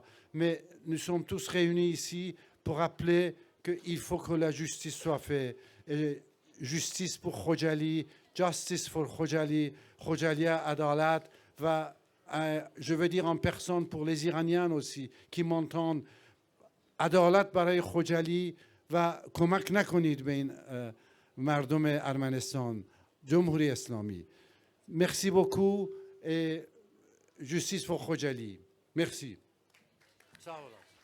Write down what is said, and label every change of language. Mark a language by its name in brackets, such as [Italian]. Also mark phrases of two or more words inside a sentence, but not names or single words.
[French] Mais nous sommes tous réunis ici pour rappeler qu'il faut que la justice soit faite. Et justice pour Khojaly, [English] justice for Khojaly, [French] Khojaly Adalat va, je veux dire en personne pour les Iraniens aussi, qui m'entendent, [Persian] Adalat برای Khojaly و کمک نکنید به این مردم ارمنستان جمهوری اسلامی. [French] Merci beaucoup et [English] justice for Khojaly. [French] Merci. [Azerbaijani] Sağ olun.